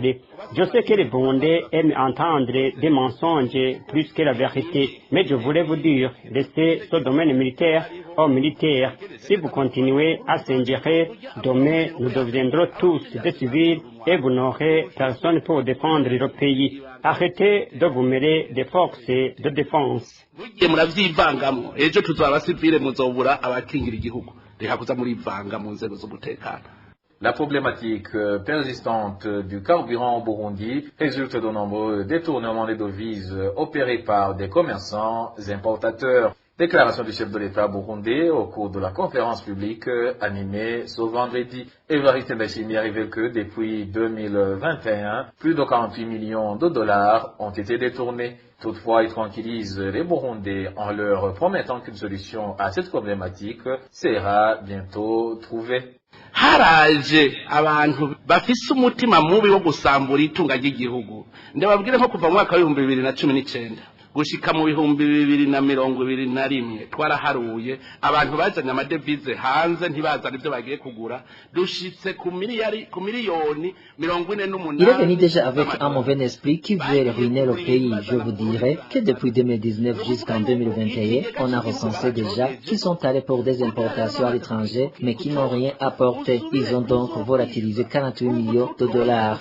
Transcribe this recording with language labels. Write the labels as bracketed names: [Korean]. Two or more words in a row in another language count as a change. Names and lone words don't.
[French] Je sais que les Burundais aiment entendre des mensonges plus que la vérité, mais je voulais vous dire, laissez ce domaine militaire aux militaires. Si vous continuez à s'ingérer, demain nous deviendrons tous des civils et vous n'aurez personne pour défendre le pays. Arrêtez de vous mêler des forces de défense. [Rundi] muravyivangamo ejo tuzaba abasivile muzobura abakingira igihugu reka kuza murivanga mu nzego z'umutekano. [French] La problématique persistante du carburant au Burundi résulte de nombreux détournements des devises opérés par des commerçants importateurs. Déclaration du chef de l'État burundais au cours de la conférence publique animée ce vendredi. Évariste Ndayishimiye a révélé que depuis 2021, plus de 48 millions de dollars ont été détournés. Toutefois, il tranquillise les Burundais en leur promettant qu'une solution à cette problématique sera bientôt trouvée. [Rundi] Haraje abantu bafise umutima mubi wo gusambura itunga ry'igihugu ndababwire nko kuva mu mwaka wa 2019 gushika mu 2021 twaraharuye abantu bazanye amadevize hanze ntibazana ibyo bagiye kugura dushitse ku miliyoni 48. [French] Il est venu déjà avec un mauvais esprit qui veut ruiner le pays. Je vous dirais que depuis 2019 jusqu'en 2021, on a recensé déjà qui sont allés pour des importations à l'étranger, mais qui n'ont rien apporté. Ils ont donc volatilisé 48 millions de dollars.